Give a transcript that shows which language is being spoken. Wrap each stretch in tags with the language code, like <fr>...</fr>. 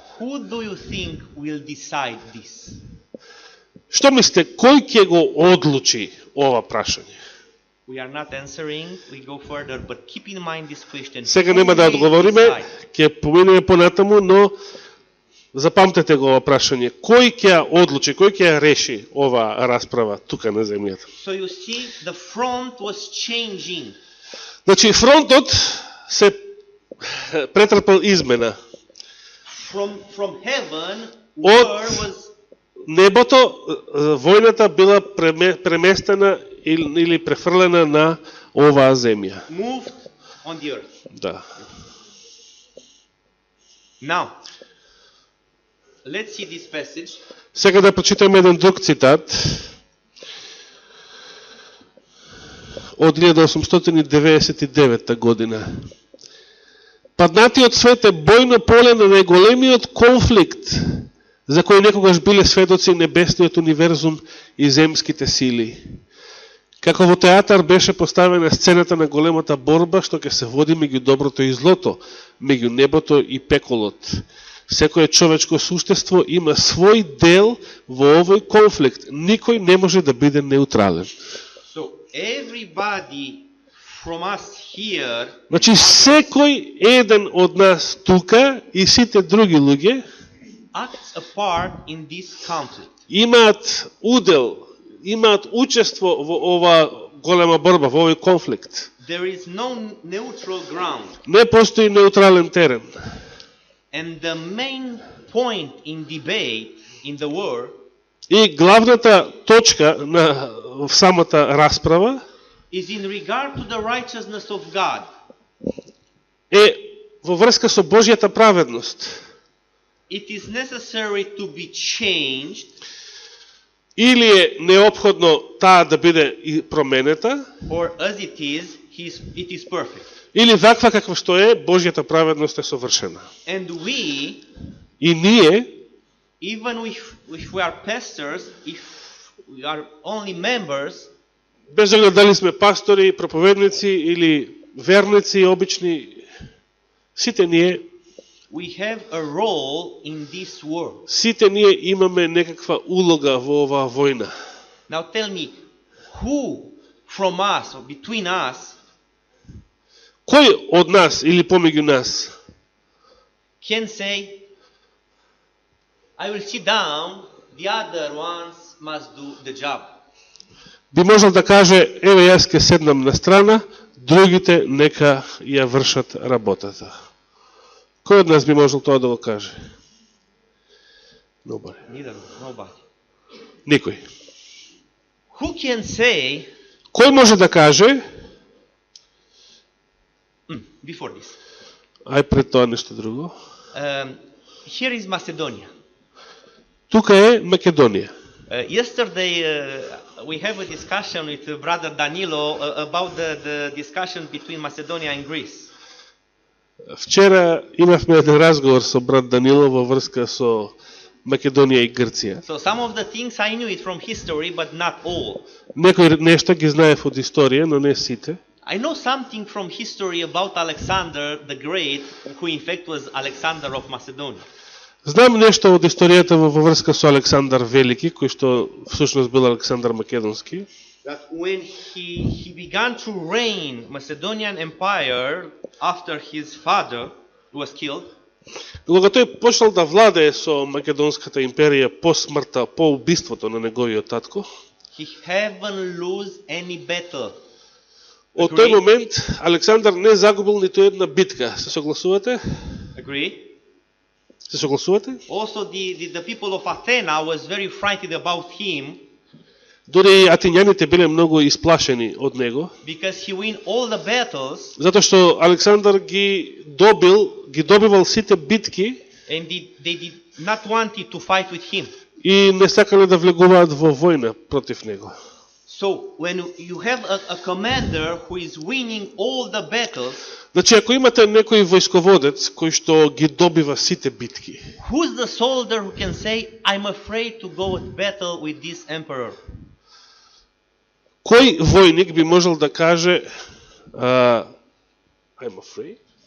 <en>Who do you think will decide this?</en> <mk>Што мислите, кој ќе го одлучи ова прашање?</mk> <en>We are not answering, we go further, but keep in mind this question.</en> <mk>Сега</mk> <en>Who</en> <mk>нема да</mk> <en>will</en> <mk>одговориме,</mk> <en>decide?</en> <mk>ќе поминеме понатаму, но запамтете го ова прашање. Кој ќе ја одлучи, кој ќе ја реши ова расправа тука на земјата?</mk> <en>So you see, the front was changing.</en> <mk>Значи, фронтот се претрпел измена.</mk> <en>From heaven,</en> <mk>От</mk> <en>war was</en> <mk>небото, војната била преместена или префрлена на оваа земја.</mk> <en>moved on the earth.</en> <mk>Да.</mk> <en>Now, let's see this passage.</en> <mk>Сега да прочитаме еден друг цитат од 1899 година. Паднатиот свет е бојно поле на најголемиот конфликт за кој некогаш биле сведоци небесниот универзум и земските сили. Како во театар беше поставена сцената на големата борба што ќе се води меѓу доброто и злото, меѓу небото и пеколот. Секое човечко суштество има свој дел во овој конфликт. Никој не може да биде неутрален.</mk> <en>So everybody from us here</en> <mk>Значи секој еден од нас тука и сите други луѓе</mk> <en>acts a part in this conflict.</en> <mk>имаат удел, имаат учество во ова голема борба, во овој конфликт.</mk> <en>There is no neutral ground.</en> <mk>Не постои неутрален терен.</mk> <en>And the main point in debate in the war</en> <mk>И главната точка на самата расправа</mk> <en>is in regard to the righteousness of God.</en> <mk>е во врска со Божјата праведност.</mk> <en>It is necessary to be changed,</en> <mk>Или е неопходно таа да биде и променета,</mk> <en>or as it is perfect.</en> <mk>или ваква каква што е, Божјата праведност е совршена.</mk> <en>And we,</en> <mk>И ние,</mk> <en>even if we are pastors, if we are only members,</en> <mk>без оглед дали сме пастори, проповедници или верници обични, сите ние</mk> <en>we have a role in this world.</en> <mk>Сите ние имаме некаква улога во оваа војна.</mk> <en>Now tell me, who from us or between us</en> <mk>Кој од нас или помеѓу нас</mk> <en>can say, I will sit down, the other ones must do the job?</en> <mk>би можел да каже, еве јас ќе седнам на страна, другите нека ја вршат работата? Кој од нас би можел тоа да го каже?</mk> <en>Nobody. Nobody.</en> <mk>Никој.</mk> <en>Who can say,</en> <mk>Кој може да каже,</mk> <en>before this,</en> <mk>ај пред тоа нешто друго,</mk> <en>here is Macedonia.</en> <mk>тука е Македонија.</mk> <en>Yesterday we have a discussion with brother Danilo about the discussion between Macedonia and Greece.</en> <mk>Вчера имавме еден разговор со брат Данило во врска со Македонија и Грција.</mk> <en>So some of the things I knew it from history, but not all.</en> <mk>Некои нешто ги знаев од историја, но не сите.</mk> <en>I know something from history about Alexander the Great, who in fact was Alexander of Macedonia.</en> <mk>Знам нешто од историјата во врска со Александар Велики, кој што всушност бил Александар Македонски.</mk> <en>That when he began to reign Macedonian Empire after his father was killed,</en> <mk>Кога тој почнал да владее со Македонската империја по смртта, по убиството на неговиот татко,</mk> <en>he haven't lose any battle.</en> <mk>од тој момент Александар не загубил ниту една битка. Се согласувате?</mk> <en>Agree?</en> <mk>Се согласувате?</mk> <en>Also the people of Athena was very frightened about him</en> <mk>Дори атињаните биле многу исплашени од него,</mk> <en>because he win all the battles</en> <mk>затоа што Александар ги добивал сите битки</mk> <en>and they did not want to fight with him.</en> <mk>и не сакале да влегуваат во војна против него.</mk> <en>So when you have a commander who is winning all the battles,</en> <mk>Значи, ако имате некој војсководец кој што ги добива сите битки,</mk> <en>who's the soldier who can say, I'm afraid to go at battle with this emperor?</en> <mk>кој војник би можел да каже</mk> <en>I'm afraid</en>